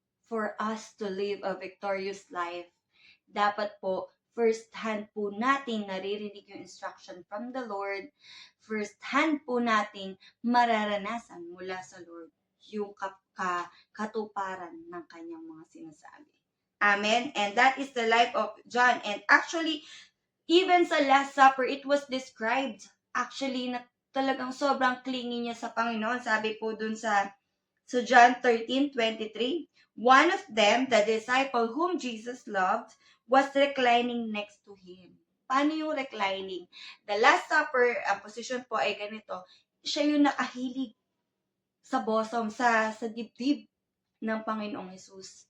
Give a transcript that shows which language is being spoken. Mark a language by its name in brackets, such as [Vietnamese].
[English] For us to live a victorious life, [Filipino] dapat po [English] first hand [Filipino] po natin naririnig yung [English] instruction from the Lord. [Filipino] First hand po natin mararanasan mula sa Lord yung katuparan ng kanyang mga sinasabi. [English] Amen? And that is the life of John. And actually, even sa Last Supper, it was described actually [Filipino] na talagang sobrang clingy niya sa Panginoon. Sabi po dun sa [English] John 13:23, one of them, the disciple whom Jesus loved, was reclining next to him. [Filipino] Paano yung reclining? The Last Supper, ang position po ay ganito, siya yung nakahilig sa bosom, sa dibdib ng Panginoong Jesus.